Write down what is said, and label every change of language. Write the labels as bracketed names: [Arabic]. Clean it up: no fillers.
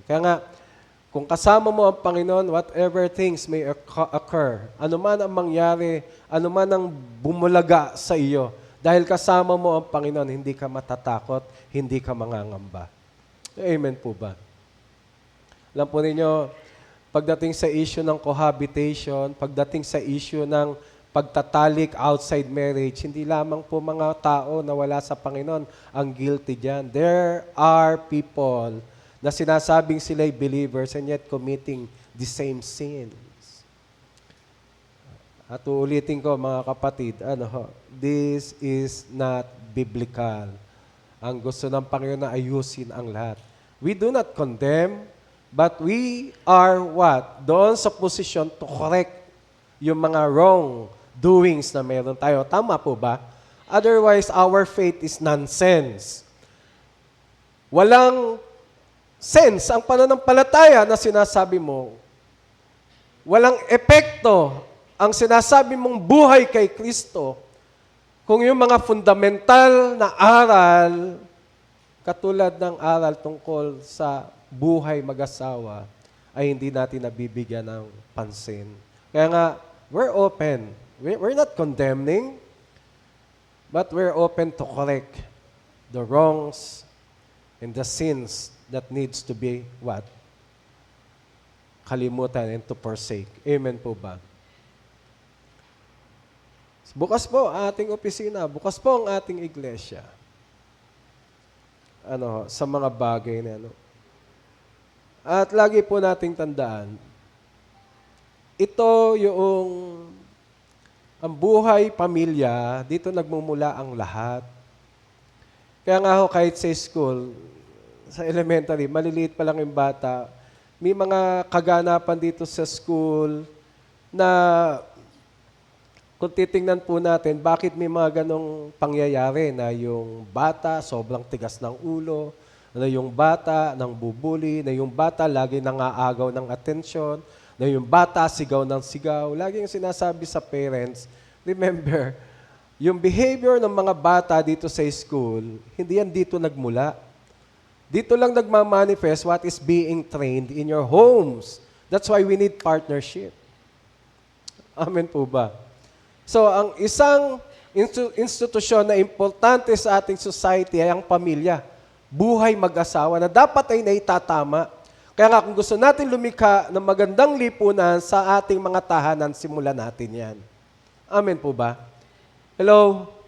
[Filipino] Kaya nga, kung kasama mo ang Panginoon, [English] whatever things may occur, [Filipino] anuman ang mangyari, anuman ang bumulaga sa iyo, dahil kasama mo ang Panginoon, hindi ka matatakot, hindi ka mangangamba. Amen po ba? Alam po ninyo, pagdating sa issue ng cohabitation, pagdating sa issue ng pagtatalik [English] outside marriage, [Filipino] hindi lamang po mga tao na wala sa Panginoon ang guilty dyan. [English] There are people [Filipino] na sinasabing sila'y [English] believers and yet committing the same sins. [Filipino] At uulitin ko mga kapatid, [English] this is not biblical. [Filipino] Ang gusto ng Panginoon na ayusin ang lahat. [English] We do not condemn, but we are what? [Filipino] Doon sa posisyon [English] to correct [Filipino] yung mga wrong doings na meron tayo. Tama po ba? [English] Otherwise, our faith is nonsense. [Filipino] Walang sense ang pananampalataya na sinasabi mo. Walang epekto ang sinasabi mong buhay kay Kristo kung yung mga fundamental na aral katulad ng aral tungkol sa buhay mag-asawa, ay hindi natin nabibigyan ng pansin. [English] Kaya nga, we're open. We're not condemning, but we're open to correct the wrongs and the sins that needs to be what? [Filipino] Kalimutan [English] and to forsake. [Filipino] Amen po ba? Bukas po ang ating opisina, bukas po ang ating iglesia. Sa mga bagay na At lagi po nating tandaan, ito yung ang buhay pamilya, dito nagmumula ang lahat. Kaya nga ho, kahit sa school, sa elementary, maliliit pa lang yung bata, may mga kaganapan dito sa school na kung titingnan po natin, bakit may mga ganong pangyayari na yung bata sobrang tigas ng ulo, na yung bata nang bubuli, na yung bata lagi nangaagaw ng atensyon, na yung bata sigaw ng sigaw. Lagi yung sinasabi sa parents, remember, yung behavior ng mga bata dito sa school, hindi yan dito nagmula. Dito lang nagmamanifest [English] what is being trained in your homes. That's why we need partnership. [Filipino] Amen po ba? So, ang isang institusyon na importante sa ating society ay ang pamilya. Buhay mag-asawa na dapat ay naitatama. Kaya nga kung gusto natin lumikha ng magandang lipunan sa ating mga tahanan, simulan natin yan. Amen po ba? Hello?